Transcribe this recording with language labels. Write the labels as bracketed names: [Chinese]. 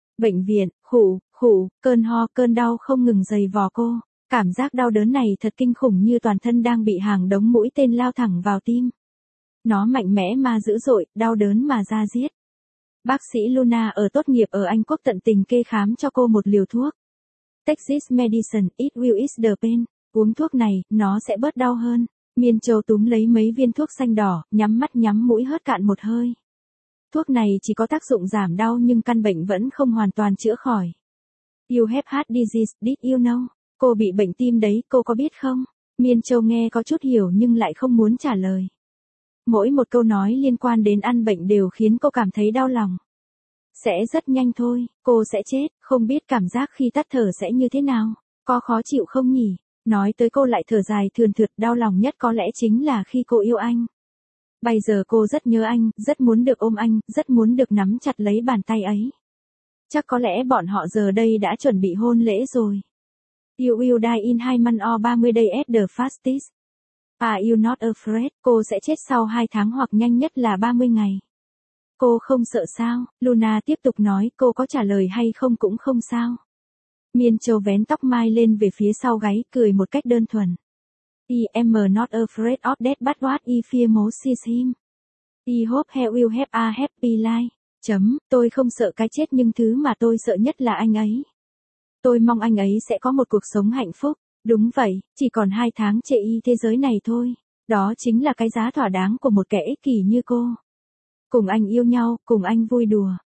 [Vietnamese] Bệnh viện, khụ, khụ, cơn ho, cơn đau không ngừng dày vò cô. Cảm giác đau đớn này thật kinh khủng, như toàn thân đang bị hàng đống mũi tên lao thẳng vào tim. Nó mạnh mẽ mà dữ dội, đau đớn mà da diết. Bác sĩ Luna ở tốt nghiệp ở Anh Quốc tận tình kê khám cho cô một liều thuốc. [English] Texas Medicine, it will ease the pain. [Vietnamese] Uống thuốc này, nó sẽ bớt đau hơn. Miên Châu túm lấy mấy viên thuốc xanh đỏ, nhắm mắt nhắm mũi hớt cạn một hơi. Thuốc này chỉ có tác dụng giảm đau nhưng căn bệnh vẫn không hoàn toàn chữa khỏi. [English] You have heart disease, did you know? [Vietnamese] Cô bị bệnh tim đấy, cô có biết không? Miên Châu nghe có chút hiểu nhưng lại không muốn trả lời. Mỗi một câu nói liên quan đến ăn bệnh đều khiến cô cảm thấy đau lòng. Sẽ rất nhanh thôi, cô sẽ chết, không biết cảm giác khi tắt thở sẽ như thế nào, có khó chịu không nhỉ? Nói tới cô lại thở dài thườn thượt, đau lòng nhất có lẽ chính là khi cô yêu anh. Bây giờ cô rất nhớ anh, rất muốn được ôm anh, rất muốn được nắm chặt lấy bàn tay ấy. Chắc có lẽ bọn họ giờ đây đã chuẩn bị hôn lễ rồi. [English] You will die in 2 months or 30 days at the fastest. Are you not afraid? [Vietnamese] Cô sẽ chết sau 2 tháng hoặc nhanh nhất là 30 ngày. Cô không sợ sao? Luna tiếp tục nói, cô có trả lời hay không cũng không sao. Miên Châu vén tóc mai lên về phía sau gáy, cười một cách đơn thuần. [English] I am not afraid of death but what I fear most is him. I hope he will have a happy life. [Vietnamese] Chấm, tôi không sợ cái chết nhưng thứ mà tôi sợ nhất là anh ấy. Tôi mong anh ấy sẽ có một cuộc sống hạnh phúc. Đúng vậy, chỉ còn 2 tháng chê y thế giới này thôi. Đó chính là cái giá thỏa đáng của một kẻ ích kỷ như cô. Cùng anh yêu nhau, cùng anh vui đùa.